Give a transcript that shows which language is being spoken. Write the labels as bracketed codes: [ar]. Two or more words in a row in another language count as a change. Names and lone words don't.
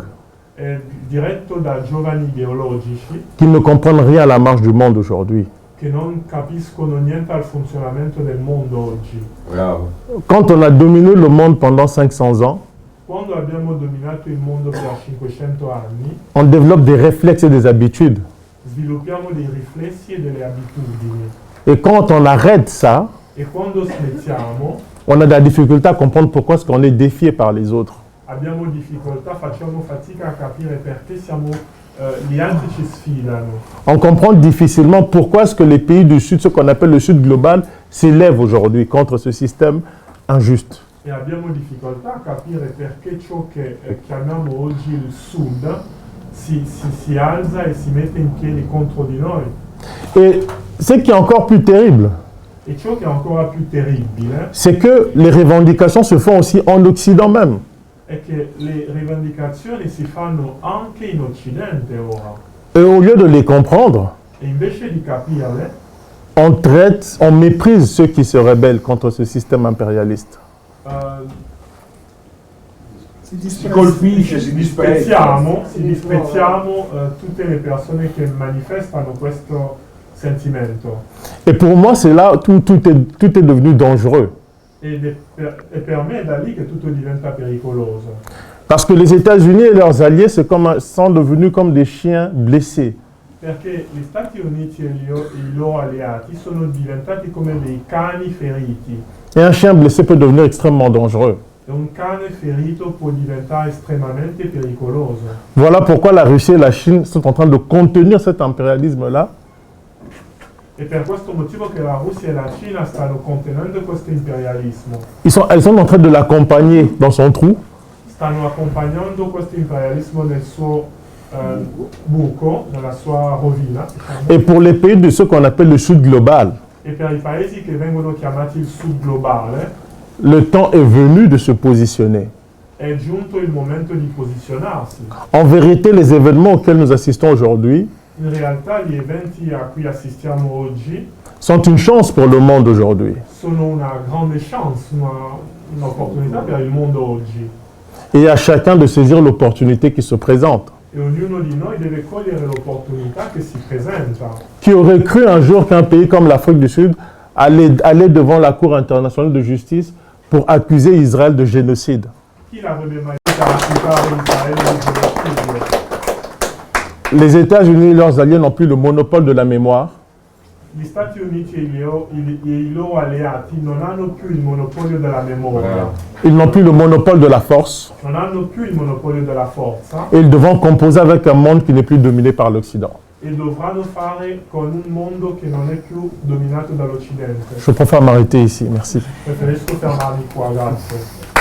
[it] è diretto da giovani ideologici [fr] qui ne comprennent rien à la marche du monde aujourd'hui. [it] che non capiscono niente al funzionamento del mondo oggi. Bravo. [fr] Quand on a dominé le monde pendant 500 ans, [it] Quando abbiamo dominato il mondo per 500 anni, [fr] on développe des réflexes et des habitudes. [it] sviluppiamo dei riflessi e delle abitudini. [fr] Et quand on arrête ça, [it] E quando smettiamo, [fr] on a de la difficulté à comprendre pourquoi est-ce qu'on est défié par les autres. [it] abbiamo difficoltà, facciamo fatica a capire perché gli altri ci sfidano. [fr] On comprend difficilement pourquoi est-ce que les pays du Sud, ce qu'on appelle le Sud global, s'élèvent aujourd'hui contre ce système injuste. [it] E abbiamo difficoltà a capire perché ciò che chiamiamo oggi il Sud si alza e si mette in piedi contro di noi. [fr] Et ce qui est encore plus terrible, [it] E ciò che è ancora più terribile [fr] c'est que les revendications se font aussi en Occident même. [it] è che le rivendicazioni si fanno anche in Occidente ora. [fr] Et au lieu de les comprendre, [it] E invece di capirle, [fr] on méprise ceux qui se rebellent contre ce système impérialiste. [it] Si colpisce, si disprezziamo tutte le persone che manifestano questo sentimento. [fr] Et pour moi, c'est là où tout est devenu dangereux. [it] E per me è da lì che tutto diventa pericoloso. [fr] Parce que les États-Unis et leurs alliés sont devenus comme des chiens blessés. [it] Perché gli Stati Uniti e i loro alleati sono diventati come dei cani feriti. [fr] Et un chien blessé peut devenir extrêmement dangereux. [it] E un cane ferito può diventare estremamente pericoloso. [fr] Voilà pourquoi la Russie et la Chine sont en train de contenir cet impérialisme-là. [it] E per questo motivo che la Russia e la Cina stanno contenendo questo imperialismo. [fr] Elles sont en train de l'accompagner dans son trou. [it] Stanno accompagnando questo imperialismo nel suo buco, nella sua rovina. Diciamo. [fr] Et pour les pays de ce qu'on appelle le Sud global, [it] E per i paesi che vengono chiamati il Sud globale [fr] le temps est venu de se positionner. [it] è giunto il momento di posizionarsi. [fr] En vérité, les événements auxquels nous assistons aujourd'hui [it] In realtà gli eventi a cui assistiamo oggi [fr] sont une chance pour le monde aujourd'hui. [it] sono una grande chance, un'opportunità per il mondo oggi. [fr] Et à chacun de saisir l'opportunité qui se présente. [it] E ognuno di noi deve cogliere l'opportunità che si presenta. [fr] Qui aurait cru un jour qu'un pays comme l'Afrique du Sud allait devant la Cour internationale de justice pour accuser Israël de génocide? [it] Chi l'avrebbe mai detto a accusare Israele di genocidio? [fr] Les États-Unis et leurs alliés n'ont plus le monopole de la mémoire. [it] Gli Stati Uniti e i loro alleati non hanno più il monopolio della memoria, [fr] Ils n'ont plus le monopole de la force. [it] non hanno più il monopolio della forza [fr] Et ils devront composer avec un monde qui n'est plus dominé par l'Occident. [it] e dovranno fare con un mondo che non è più dominato dall'Occidente. [fr] Je préfère m'arrêter ici. Merci. [it] Preferisco fermarmi qua, grazie.